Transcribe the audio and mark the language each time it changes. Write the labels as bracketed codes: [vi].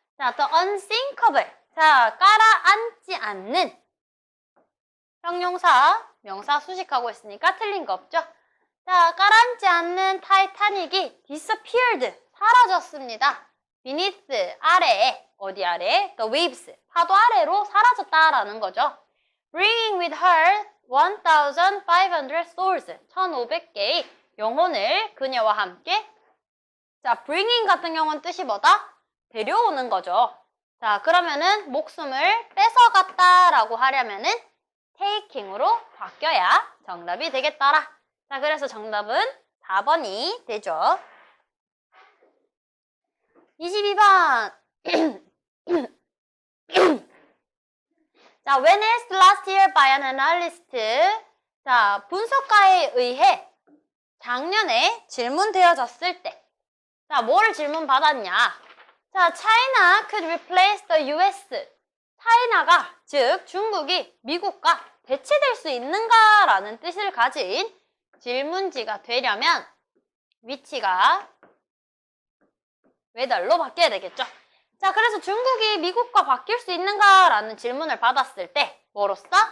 [ko] 자, [en] the unthinkable, [ko] 자, 깔아앉지 않는 형용사, 명사 수식하고 있으니까 틀린 거 없죠? 자, 깔아앉지 않는 타이타닉이 disappeared, 사라졌습니다. beneath, 아래에, 어디 아래? [en] The waves. [ko] 파도 아래로 사라졌다라는 거죠. [en] Bringing with her 1,500 souls. [ko] 1,500개의 영혼을 그녀와 함께. 자, bringing 같은 경우는 뜻이 뭐다? 데려오는 거죠. 자, 그러면은 목숨을 뺏어갔다라고 하려면은 taking으로 바뀌어야 정답이 되겠더라. 자, 그래서 정답은 4번이 되죠. 22번. [en] 자, when asked last year by an analyst. [ko] 자, 분석가에 의해 작년에 질문되어졌을 때. 자, 뭐를 질문받았냐? [en] 자, China could replace the US. [ko] 차이나가, 즉 중국이 미국과 대체될 수 있는가라는 뜻을 가진 질문지가 되려면 위치가 whether로 바뀌어야 되겠죠. 자, 그래서 중국이 미국과 바뀔 수 있는가라는 질문을 받았을 때 뭐로써?